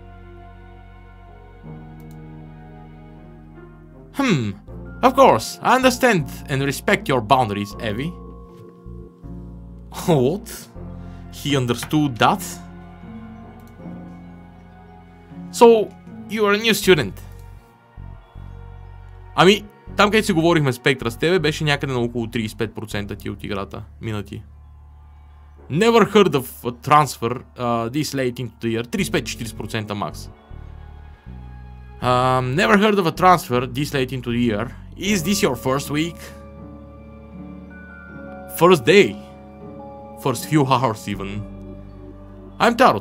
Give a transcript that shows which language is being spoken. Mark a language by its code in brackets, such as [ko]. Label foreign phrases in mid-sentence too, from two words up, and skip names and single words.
[en] Of course, I understand and respect your boundaries, Evie. What? He understood that? So, you are a new student. [bg] Ами, там където си говорихме спектра с тебе, беше някъде на около 35% ти от играта, минати. [en] Never heard of a transfer this late into the year. [bg] 35-40% max. [en] Never heard of a transfer this late into the year. Is this your first week? First day. First few hours even. I'm Tarot.